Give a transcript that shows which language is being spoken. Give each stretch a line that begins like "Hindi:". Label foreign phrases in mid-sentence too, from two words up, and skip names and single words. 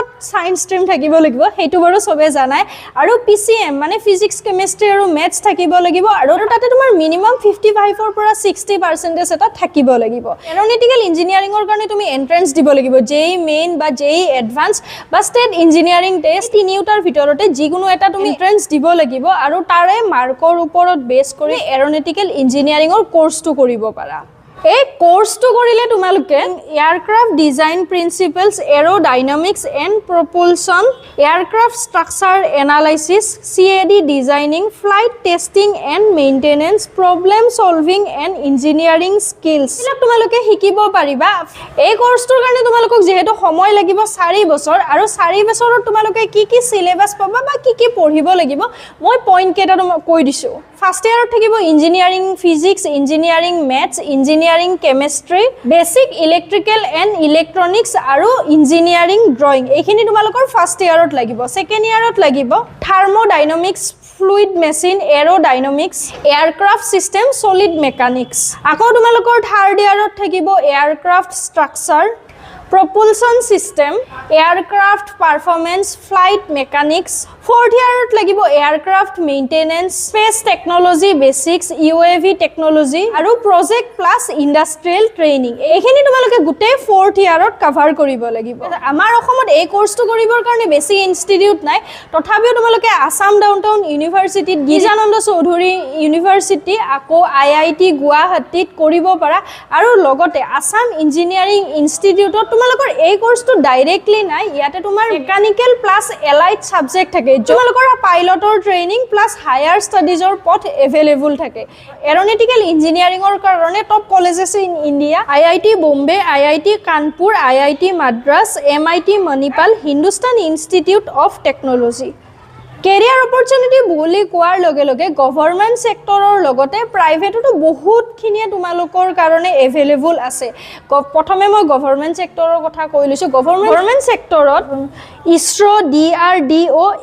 English: science stream
Assamese: থাকিব লাগিব হেতু বাৰু সবে জানাই আৰু পিসিএম মানে
English: physics chemistry
Assamese: আৰু ম্যাথছ থাকিব লাগিব আৰু তাতে তোমাৰ মিনিমাম 55 ৰ পৰা 60% এটা থাকিব লাগিব
English: aeronautical engineering
Assamese: কাৰণে তুমি এন্ট্ৰেন্স দিব লাগিব
English: JEE Main
Assamese: বা
English: JEE Advance
Assamese: বা
English: state engineering test
Assamese: তিনিটাৰ ভিতৰতে যিকোনো এটা তুমি এন্ট্ৰেন্স দিব লাগিব আৰু তাৰে মাৰ্কৰ ওপৰত বেছ কৰি
English: aeronautical engineering
Assamese: কোৰ্সটো কৰিব পাৰা এই কোর্সটো কৰিলে তোমালোকে
English: aircraft design principles aerodynamics and propulsion aircraft structure analysis CAD designing flight testing and maintenance problem solving and engineering skills
Assamese: এলা তোমালোকে শিকিব পাৰিবা এই কোর্সটোৰ কাৰণে তোমালোকক যেহেতু সময় লাগিব 4 বছৰ আৰু 4 বছৰত তোমালোকে কি সিলেবাস পাবা বা কি পঢ়িব লাগিব মই পইণ্ট কেইটা তোমাক কৈ দিছো
English: first year
Assamese: থাকিব
English: engineering physics engineering maths engineering chemistry basic electrical and electronics আৰু engineering drawing
Assamese: এইখিনি তোমালোকৰ
English: first year লাগিব second year লাগিব thermodynamics fluid machine aerodynamics aircraft system solid mechanics
Assamese: আকৌ তোমালোকৰ
English: third year থাকিব aircraft structure propulsion system aircraft performance flight mechanics fourth year lagibo aircraft maintenance space technology basics UAV technology aru project plus industrial training
Assamese: এইখিনি তোমালোকে গোটে
English: fourth year ot cover
Assamese: কৰিব লাগিব আমাৰ অসমত এই
English: course
Assamese: ট' কৰিবৰ কাৰণে বেছি institute নাই তথাপিও তোমালোকে Assam downtown university Gijananda Chaudhuri university ako IIT Guwahati koribo para aru logote Assam
English: engineering institute
Assamese: তোমালোকৰ এই কোর্সটো ডাইৰেক্টলি নাই ইয়াতে তোমাৰ
English: mechanical plus allied subject
Assamese: থাকে তোমালোকৰ
English: pilot training plus higher studies
Assamese: পথ এভেইলেবল থাকে
English: aeronautical engineering
Assamese: কাৰণে
English: top colleges in India
Assamese: IIT বোম্বে IIT কানপুৰ IIT মাদ্ৰাজ MIT মণিপাল হিন্দুস্তান ইনষ্টিটিউট অফ টেকনলজি
English: career opportunity
Assamese: বুলি কোৱাৰ লগে লগে
English: government sector
Assamese: লগতে প্ৰাইভেটতো বহুতখিনিয়ে তোমালোকৰ কাৰণে এভেইলেবল আছে প্ৰথমে মই
English: government sector
Assamese: কথা কৈ লৈছো
English: government sector
Assamese: ইছৰো DRDO